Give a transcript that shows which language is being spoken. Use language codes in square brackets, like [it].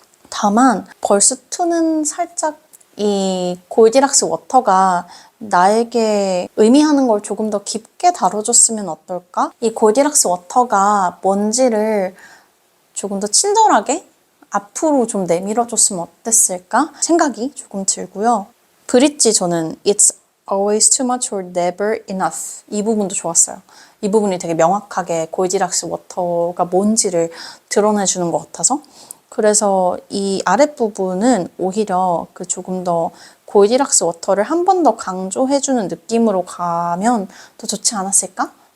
[ko] 다만 벌스2는 살짝 이 골디락스 워터가 나에게 의미하는 걸 조금 더 깊게 다뤄줬으면 어떨까? 이 골디락스 워터가 뭔지를 조금 더 친절하게 앞으로 좀 내밀어줬으면 어땠을까? 생각이 조금 들고요. 브릿지 저는 [en] It's always too much or never enough [ko] 이 부분도 좋았어요. 이 부분이 되게 명확하게 골디락스 워터가 뭔지를 드러내주는 것 같아서 그래서 이 아랫부분은 오히려 그 조금 더 골디락스 워터를 한 번 더 강조해주는 느낌으로 가면 더 좋지 않았을까?